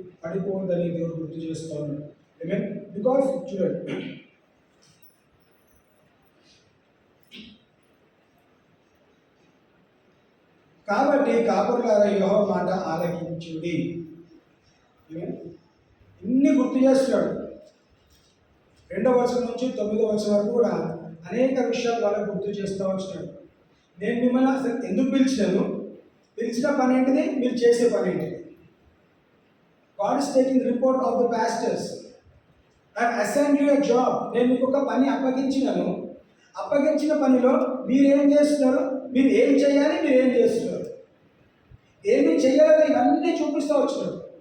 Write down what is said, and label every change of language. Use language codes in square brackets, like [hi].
[te] పడిపోవద్దని దేవుడు గుర్తు చేస్తూ ఉన్నాడు. బికాస్ చూడండి, కాబట్టి కాపురులారా యెహోవా మాట ఆలకించుడి. ఇన్ని గుర్తు చేస్తున్నాడు. 2వ వచనం నుంచి 9వ వచనం వరకు కూడా అనేక విషయాలు వాళ్ళకు గుర్తు చేస్తూ వచ్చినాడు. నేను మిమ్మల్ని అసలు ఎందుకు పిలిచిన పని ఏంటిది? మీరు చేసే పని ఏంటిది? [en] God is taking report of the pastors. I have assigned you a job. [te] నేను మీకు ఒక పని అప్పగించినాను. అప్పగించిన పనిలో మీరు ఏం చేస్తున్నారు, మీరు ఏం చేయాలి, మీరు ఏం చేస్తున్నారు, ఏమి చేయాలని ఇవన్నీ చూపిస్తూ వచ్చినారు.